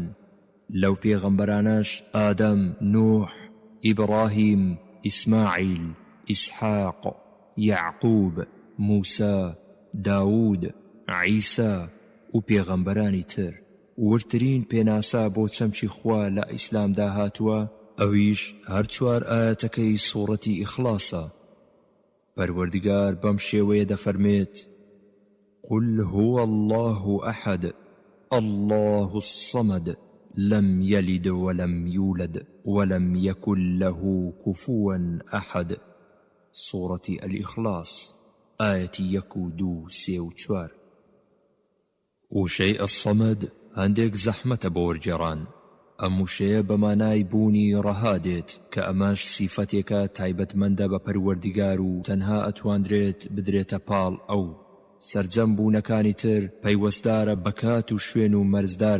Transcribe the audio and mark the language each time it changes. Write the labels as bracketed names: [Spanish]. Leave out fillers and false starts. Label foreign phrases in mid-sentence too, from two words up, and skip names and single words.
[Central Kurdish] لەو پێغەمبەرانەش ئادەم، نوح، ئیبراهیم، ئیسماعیل، ئیسحاق، یعقوب، موسا، داوود، عیسا و پێغەمبەرانی تر. ورترین پێناسا بۆ چەمچی خوا لە ئیسلامدا هاتووە ئەویش هەر چوار ئاەتەکەی سوورەتی ئیخلاسە. پەروەردگار بەم شێوەیە دەفەرمێت [Arabic] قل هو الله أحد الله الصمد لم يلد ولم يولد ولم يكن له كفوا أحد. سورة الإخلاص آية 1, 2, 3 و 4. [Central Kurdish] وشەی الصەمەد هەندێک زەحمەتە بۆ وەرگێڕان. ئەم وشەیە بەمانای بوونی ڕەها دێت کە ئەماش سیفەتێکە تایبەتمەندە بە پەروەردگار و تەنها ئەتواندرێت بدرێتە پاڵ ئەو. سەرجەم بوونەکانی تر پەیوەستدارە بەکات و شوێن و مەرزدارن.